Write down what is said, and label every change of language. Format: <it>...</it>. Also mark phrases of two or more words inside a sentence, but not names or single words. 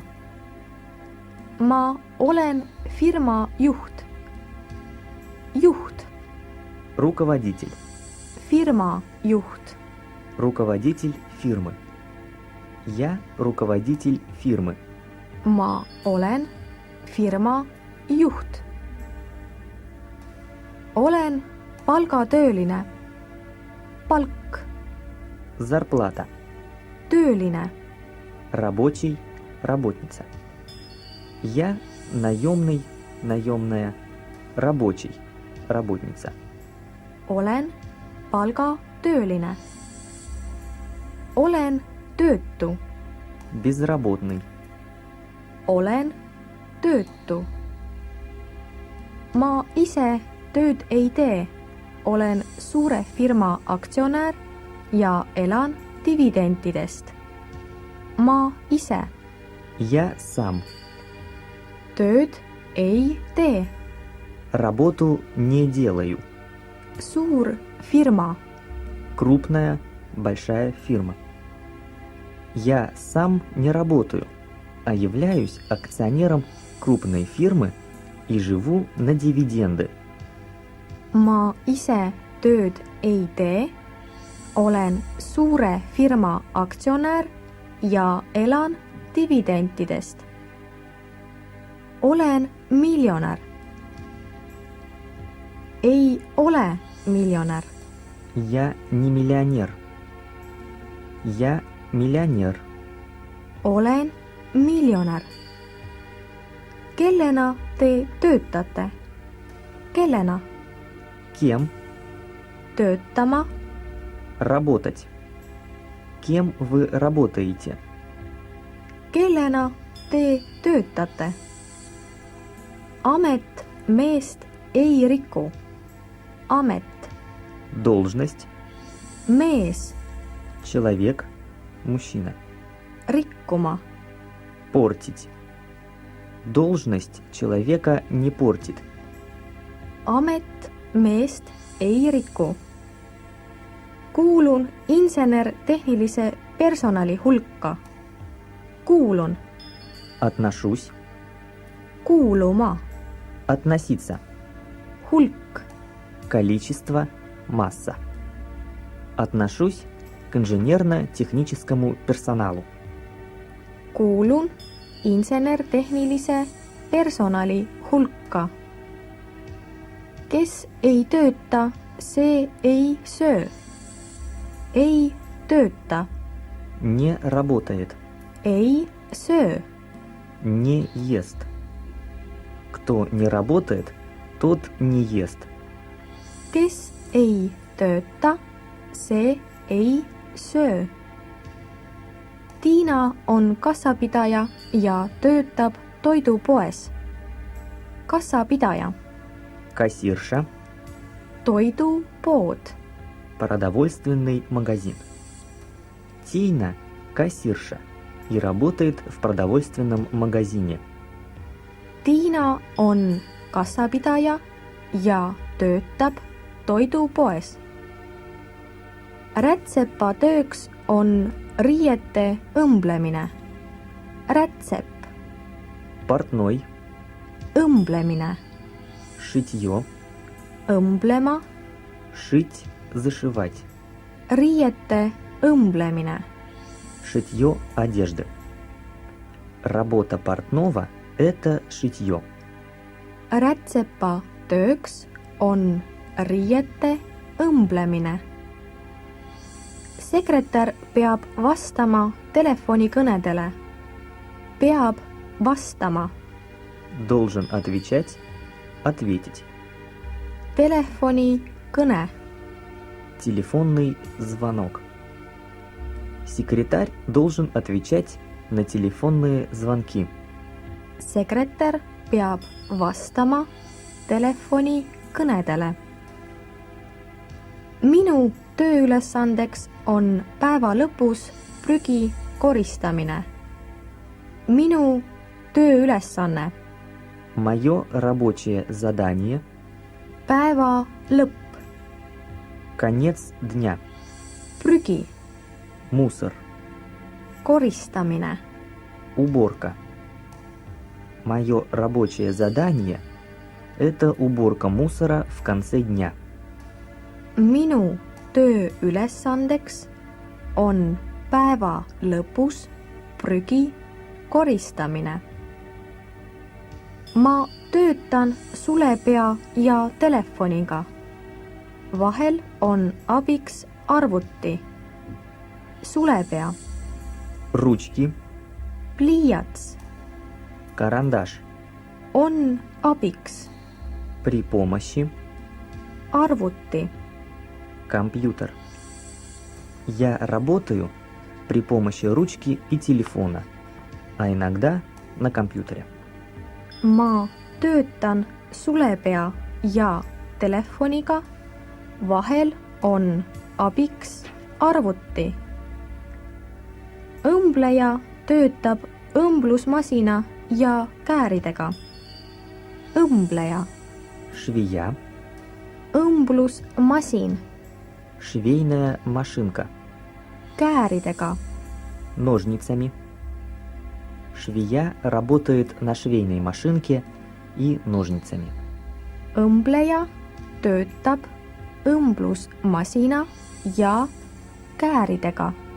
<et>Ma olen firma juht. Juht.</et> <ru>Руководитель.</ru> <et>Firma juht.</et> <ru>Руководитель фирмы. Я руководитель фирмы.</ru> <et>Ma olen firma juht. Olen palgatööline. Palk.</et> <ru>Зарплата.</ru> <et>Tööline.</et> <ru>Рабочий, работница. Я наемный, наемная, рабочий, работница.</ru> <et>Olen palgatööline. Olen töötu.</et> <ru>Безработный.</ru> <et>Olen töötu. Ma ise tööd ei tee. Olen suure firma aktsionär ja elan dividendidest. Ma ise</et> <ru>Я сам.</ru> <et>tööd ei tee.</et> <ru>Работу не делаю.</ru> <et>Suur firma.</et> <ru>Крупная, большая фирма. Я сам не работаю, а являюсь акционером крупной фирмы и живу на дивиденды.</ru> <et>Ma ise tööd ei tee. Olen suure firma aktsionär ja elan dividendidest. Olen miljonär. Ei ole miljonär.</et> <ru>Я не миллионер. Я миллионер.</ru> <et>Olen miljonär. Kellena te töötate? Kellena?</et> <ru>Кем</ru> <et>töötama,</et> <ru>Работать. Кем вы работаете?</ru> <et>kellena te töötate. Amet meest ei riku. Amet,</et> <ru>Должность.</ru> <et>mees,</et> <ru>Человек. Мужчина.</ru> <et>rikkuma.</et> <ru>Портить. Должность человека не портит.</ru> <et>Amet meest ei riku. Kuulun insener-tehnilise personali hulka. Kuulun,</et> <ru>Отношусь.</ru> <et>kuuluma,</et> <ru>Относиться.</ru> <et>hulk,</et> <ru>Количество. Масса. Отношусь к инженерно-техническому персоналу.</ru> <et>kuulun insener-tehnilise personali hulka. Kes ei tööta, see ei söö. Ei tööta,</et> <ru>Не работает.</ru> <et>ei söö.</et> <ru>Не ест. Кто не работает, тот не ест.</ru> <et>Kes ei tööta, see ei söö. Tiina on kassapidaja ja töötab toidupoes. Kassapidaja,</et> <ru>Кассирша.</ru> <et>toidupood,</et> <ru>Продовольственный магазин. Тина – кассирша и работает в продовольственном магазине.</ru> <et>Tiina on kassapidaja ja töötab toidupoes. Rätsepa tööks on riiete õmblemine. Rätsep,</et> <ru>Портной.</ru> <et>õmblemine,</et> <ru>Шитье.</ru> <et>õmblema,</et> <ru>Шить – зашивать.</ru> <et>riiete õmblemine.</et> <ru>Шитье одежды. Работа портного – это шитье.</ru> <et>Rätsepa tööks on riiete õmblemine. Sekretär peab vastama telefonikõnedele. Peab vastama.</et> <ru>Должен отвечать – ответить.</ru> <et>Telefonikõne,</et> <ru>Телефонный звонок. Секретарь должен отвечать на телефонные звонки.</ru> <et>sekretär peab vastama telefonikõnedele. Minu tööülesandeks on päeva lõpus prügi koristamine. Minu tööülesanne,</et> <ru>Мое рабочее задание –</ru> <et>päeva lõpp,</et> <ru>конец дня.</ru> <et>prügi,</et> <ru>Мусор.</ru> <et>koristamine.</et> <ru>Уборка. Мое рабочее задание – это уборка мусора в конце дня.</ru> <et>Minu tööülesandeks on päeva lõpus prügi koristamine. Ma töötan sulepea ja telefoniga. Vahel on abiks arvuti. Sulepea,</et> <ru>Ручки,</ru> <et>pliiats</et> <ru>карандаш.</ru> <et>on abiks</et> <ru>При помощи</ru> <et>arvuti.</et> <ru>компьютер. Я работаю при помощи ручки и телефона, а иногда на компьютере.</ru> <et>Ma töötan sulepea ja telefoniga. Vahel on abiks arvuti. Õmbleja töötab õmblusmasina ja kääridega. Õmbleja,</et> <ru>Швея,</ru> <et>õmblusmasin,</et> <ru>швейная машинка,</ru> <et>kääridega.</et> <ru>ножницами. Швея работает на швейной машинке и ножницами.</ru> <et>Õmbleja töötab õmblusmasina ja kääridega.</et>